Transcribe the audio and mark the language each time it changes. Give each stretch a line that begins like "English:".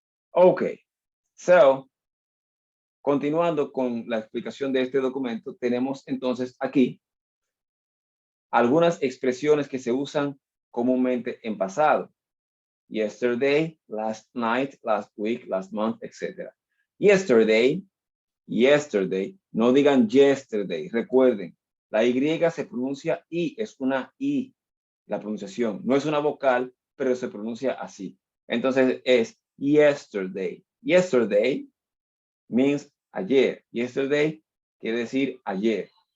Spanish: Ok, so continuando con la explicación de este documento, tenemos entonces aquí algunas expresiones que se usan comúnmente en pasado.
English: Yesterday, last night, last week, last month, etc.
Spanish: Yesterday, yesterday, no digan yesterday. Recuerden, la Y se pronuncia I, es una I, la pronunciación. No es una vocal, pero se pronuncia así. Entonces es yesterday.
English: Yesterday means ayer.
Spanish: Yesterday quiere decir ayer.